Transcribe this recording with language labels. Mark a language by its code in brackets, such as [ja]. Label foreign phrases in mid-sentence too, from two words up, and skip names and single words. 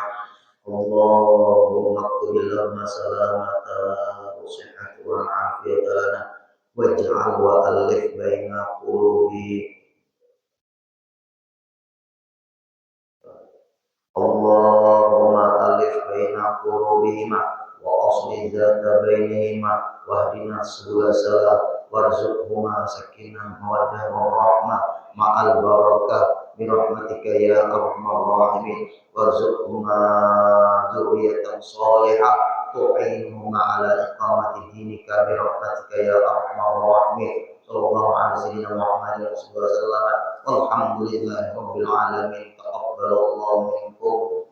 [ar] اللهم اقبل لنا سلامة وصحة وعافية لنا واجعل وألف بين قلوب. اللهم ألف بين قلوبهما وأصلح ذات بينهما واهدنا سبل السلام وارزقهما سكينة مودة ورحمة مع البركة برحمتك يا أرحم الراحمين وارزقهما ذرية صالحة تعينهم على إقامة دينك برحمتك يا أرحم الراحمين صلى الله عليه محمد صلى الله عليه وسلم والحمد لله رب العالمين تقبل الله منكم